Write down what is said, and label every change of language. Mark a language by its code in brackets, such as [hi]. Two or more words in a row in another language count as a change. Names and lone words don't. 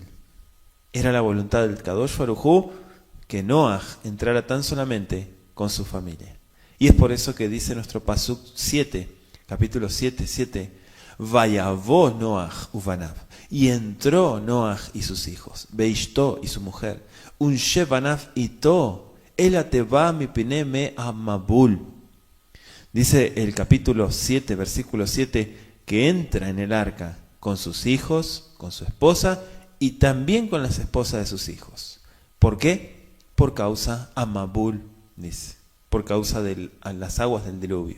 [es] Era la voluntad del Kadosh Baruj Hu que Noaj entrara tan solamente con su familia. Y es por eso que dice nuestro Pasuk 7, capítulo 7, [he] Vayavó Noaj uvanav, [es] y entró Noaj y sus hijos, Beishto y su mujer, [he] Unshe banav ito, elateva mipine me amabul. [es] Dice el capítulo 7, versículo 7, que entra en el arca con sus hijos, con su esposa, y también con las esposas de sus hijos. ¿Por qué? Por causa amabul, dice, por causa de las aguas del diluvio.